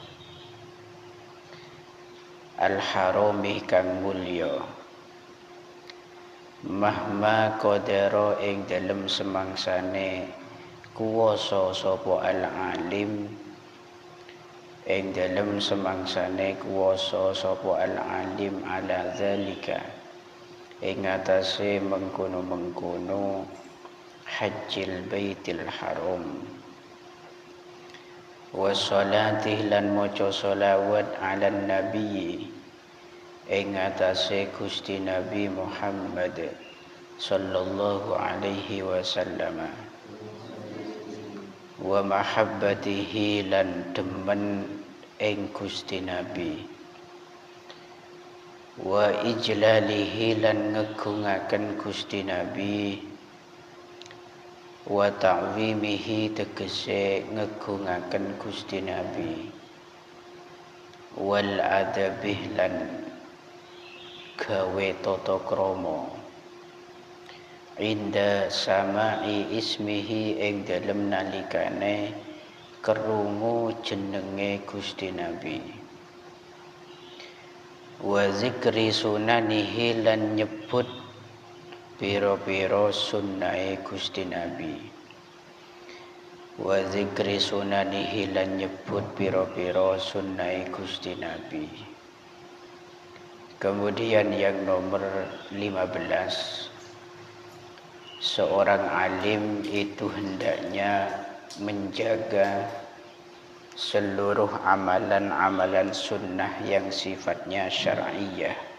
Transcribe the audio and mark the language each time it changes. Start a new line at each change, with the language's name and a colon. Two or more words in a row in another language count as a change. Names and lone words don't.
Javanese: al-harami kang mulya,
Arabic: مهما قدر
Javanese: ing dalem semangsane kuwasa sapa al-alim, ing dalem semangsane kuwasa sapa al-alim
Arabic: على ذلك
Javanese: ing atase mengkono-mengkono
Arabic: حج البيت الحرام, وصلاة
Javanese: lan maca sholawat
Arabic: على النبي
Javanese: ing atase Gusti Nabi Muhammad
Arabic: صلى الله عليه وسلم, ومحبته
Javanese: lan demen ing Gusti Nabi,
Arabic: وإجلاله
Javanese: lan ngegungaken Gusti Nabi,
Arabic: وتعظيمه
Javanese: tegese ngegungaken Gusti Nabi,
Arabic: والأدب
Javanese: lan gawe tata krama
Arabic: عند سماع اسمه
Javanese: ing dalem nalikane kerungu jenenge Gusti Nabi,
Arabic: وذكر سننه
Javanese: lan nyebut piro-piro sunnahe Gusti Nabi,
Arabic: وذكر سننه
Javanese: lan nyebut piro-piro sunnahe Gusti Nabi.
Indonesian: Kemudian yang nomor 15, seorang alim itu hendaknya menjaga seluruh amalan-amalan sunnah yang sifatnya syar'iyah,